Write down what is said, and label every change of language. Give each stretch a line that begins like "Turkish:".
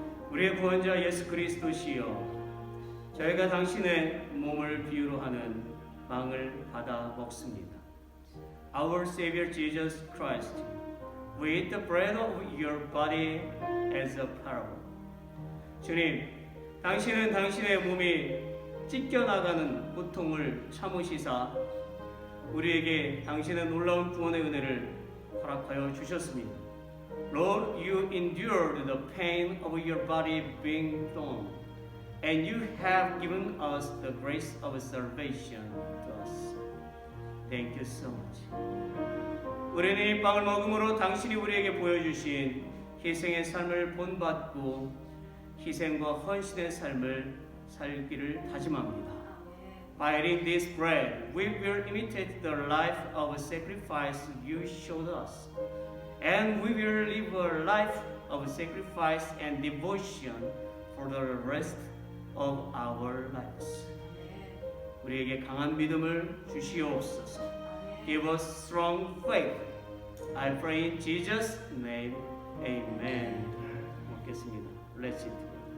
Korean: 우리의 구원자 예수 그리스도시여, 저희가 당신의 몸을 비유로 하는 빵을 받아 먹습니다.
English: Our Savior Jesus Christ, we eat the bread of your body as a parable.
Korean: 주님, 당신은 당신의 몸이 찢겨나가는 고통을 참으시사 우리에게 당신의 놀라운 구원의 은혜를 허락하여 주셨습니다.
English: Lord, you endured the pain of your body being torn, and you have given us the grace of salvation to us. Thank you so much.
Korean: 우리는 이 빵을 먹음으로 당신이 우리에게 보여주신 희생의 삶을 본받고 희생과 헌신의 삶을 살기를 다짐합니다.
English: By eating this bread, we will imitate the life of sacrifice you showed us. And we will live a life of sacrifice and devotion for the rest of our lives.
Korean: 우리에게 강한 믿음을 주시옵소서.
English: Give us strong faith. I pray in Jesus' name. Amen.
Korean: 먹겠습니다.
English: Let's eat.